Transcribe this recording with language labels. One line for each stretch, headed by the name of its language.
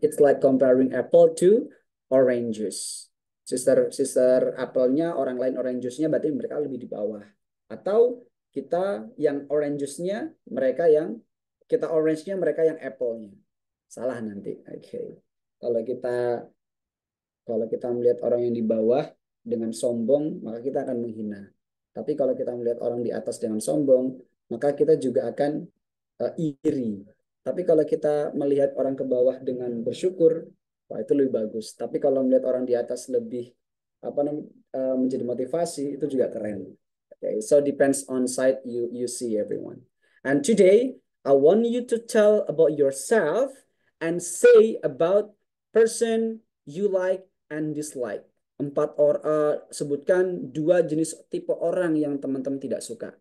English: It's like comparing apple to oranges.
Indonesian: Sister apelnya, orang lain orange juice-nya, berarti mereka lebih di bawah. Atau kita yang orange juice-nya, kita orange-nya, mereka yang apple-nya. Salah nanti. Oke. Okay. Kalau kita melihat orang yang di bawah dengan sombong, maka kita akan menghina. Tapi kalau kita melihat orang di atas dengan sombong, maka kita juga akan iri. Tapi kalau kita melihat orang ke bawah dengan bersyukur, wah itu lebih bagus. Tapi kalau melihat orang di atas lebih menjadi motivasi, itu juga keren.
English: Okay, so depends on side you see everyone. And today I want you to tell about yourself and say about person you like and dislike.
Indonesian: Sebutkan 2 jenis tipe orang yang teman-teman tidak suka.